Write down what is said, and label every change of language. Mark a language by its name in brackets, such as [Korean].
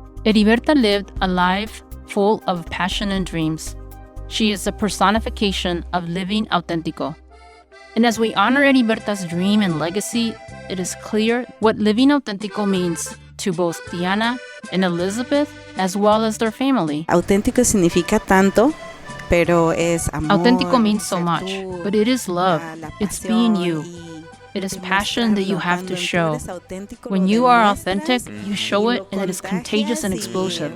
[English] Heriberta lived a life full of passion and dreams. She is a personification of living Auténtico. And as we honor Heriberta's dream and legacy, it is clear what living Auténtico means to both Diana and Elizabeth, as well as their family. [Spanish] Auténtico significa tanto, pero es amor. [English] Auténtico means so much, but it is love. It's being you. It is passion that you have to show. When you are authentic, you show it, and it is contagious and explosive.